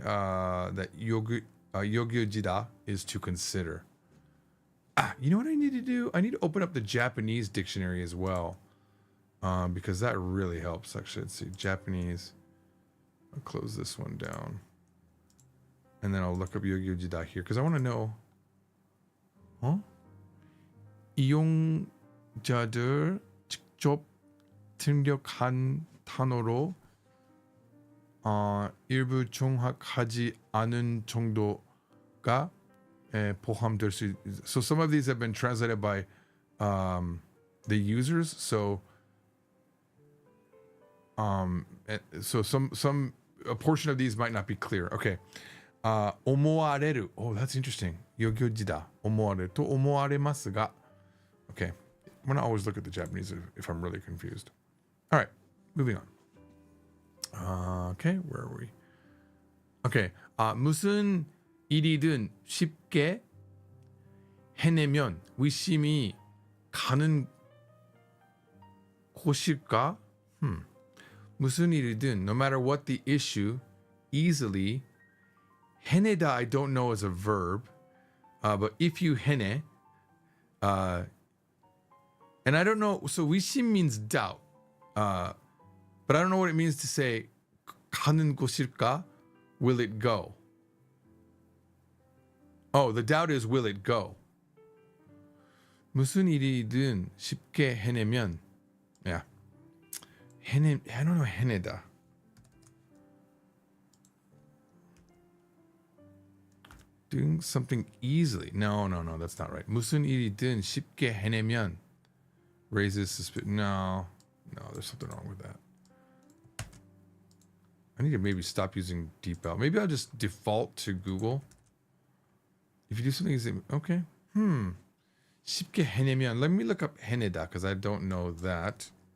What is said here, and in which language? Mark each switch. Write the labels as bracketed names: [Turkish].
[English] That yogyojida is to consider. You know what I need to do? I need to open up the Japanese dictionary as well, because that really helps. Actually, let's see, Japanese. I'll close this one down. and then I'll look up 요기요지다 here because I want to know. [Korean] 이용자들 직접 등록한 단어로 일부 정확하지 않은 정도가 포함될 수 있. [English] So some of these have been translated by the users. So some a portion of these might not be clear. Okay. 思われる.Oh, that's interesting. 요교지다. [Japanese] 思われる と思われますが. [English] Okay. I'm going to always look at the Japanese if I'm really confused. All right. Moving on. Okay. Where are we? Okay. [Korean] 무슨 일이든 쉽게 해내면 의심이 가는 곳일까? 무슨 일이든, [English] no matter what the issue, easily. 해내다, I don't know as a verb, but if you 해내, and I don't know, so 의심 means doubt, but I don't know what it means to say [Korean] 가는 곳일까? [English] Will it go? Oh, the doubt is will it go? [Korean] 무슨 일이든 쉽게 해내면, yeah. [English] I don't know 해내다. Doing something easily. No, that's not right. [Korean] 무슨 일이든 쉽게 해내면 [English] raises suspicion. No, there's something wrong with that. I need to maybe stop using DeepL. Maybe I'll just default to Google. If you do something easy, okay. [Korean] 쉽게 해내면. [English] Let me look up 해내다 because I don't know that.